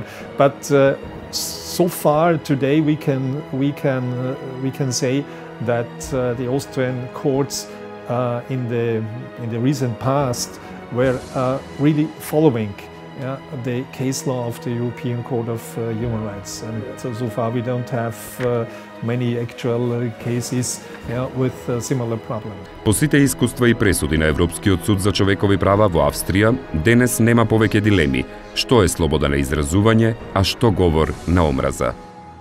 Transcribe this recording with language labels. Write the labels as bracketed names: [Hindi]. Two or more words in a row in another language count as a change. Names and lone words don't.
[English] But so far today we can say that the Austrian courts in the recent past were really following the case law of the European Court of Human Rights. And so far we don't have many actual cases with a similar problem. [Macedonian] По сите искуства и пресуди на Европскиот суд за човекови права во Австрија, денес нема повеќе дилеми што е слобода на изразување, а што говор на омраза.